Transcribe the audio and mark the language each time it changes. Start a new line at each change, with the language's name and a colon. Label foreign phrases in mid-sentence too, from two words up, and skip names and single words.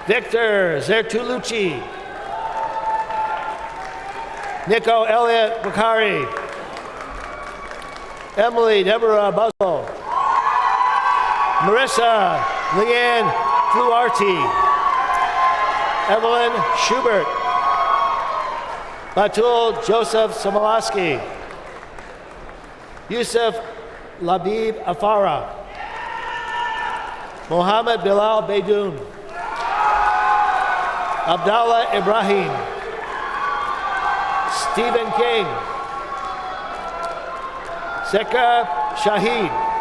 English: Victor Zertulucci. Nico Elliott Bakari. Emily Deborah Buzzle. Marissa Leanne Fluarty. Evelyn Schubert. Batul Joseph Samalaski. Yusuf Labib Afara. Mohammed Bilal Beydoun. Abdallah Ibrahim. Stephen King. Sekar Shahid.